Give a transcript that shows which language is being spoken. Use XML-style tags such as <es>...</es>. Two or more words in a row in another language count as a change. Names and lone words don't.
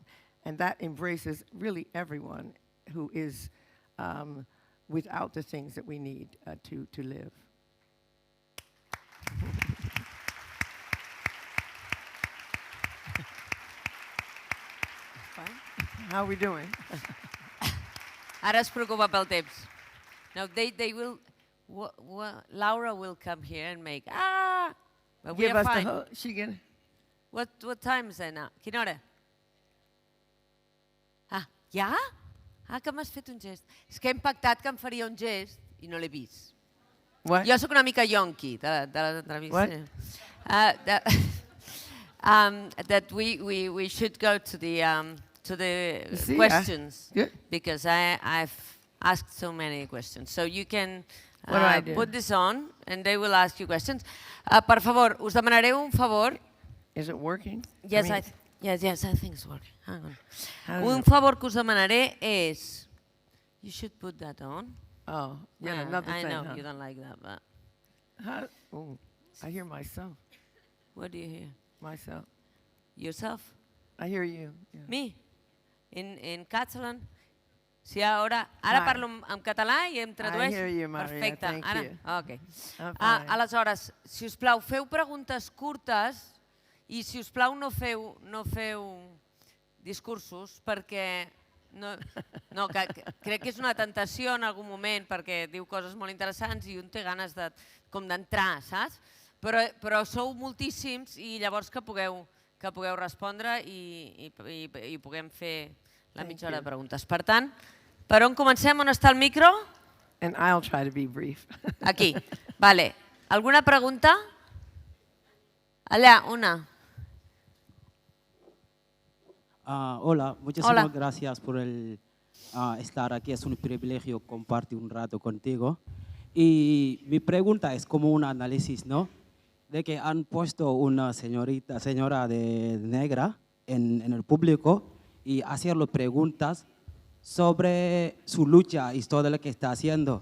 <en>And that embraces really everyone who is without the things that we need to live. How are we doing?</en> <ca>Ara es preocupa pel temps.</ca> <en>No, they will. Laura will come here and make but we Give are us fine. What time is it now?</en> <ca>Quina hora? Ja? Que m'has fet un gest. És que hem pactat que em faria un gest i no l'he vist.</ca> <en>What?</en> <ca>Jo sóc una mica yonqui de l'entrevista.</ca> <en>That we should go to the questions, because I've asked so many questions. So you can put this on and they will ask you questions.</en> <ca>Per favor, us demanaré un favor.</ca> <en>Is it working? Yes, I think it's working. Hang on.</en> <ca>Un favor que us demanaré és,</ca> <en>you should put that on. Oh, yeah, another I thing. know huh? you don't like that, but. Oh, I hear myself. What do you hear? Myself. Yourself? I hear you. Yeah. Me? In Catalan?</en> <ca>Sí, ara parlo en català i em tradueix.</ca> <en>I hear you, Maria.</en> <ca>Perfecte.</ca> <en>Thank you. Okay.</en> <ca>Aleshores, si us plau, feu preguntes curtes i si us plau no feu discursos, perquè crec que és una tentació en algun moment, perquè diu coses molt interessants i un té ganes d'entrar, saps? Però sou moltíssims i llavors que pugueu respondre i puguem fer la mitja hora de preguntes. Per tant, per on comencem? On està el micro?</ca> <en>And I'll try to be brief.</en> <ca>Aquí. Vale. Alguna pregunta? Allà, una.</ca> <es>Hola, muchísimas Hola. gracias por estar aquí. Es un privilegio compartir un rato contigo. Y mi pregunta es como un análisis, ¿no? De que han puesto una señora de negra en el público y hacerle preguntas sobre su lucha y todo lo que está haciendo.</es>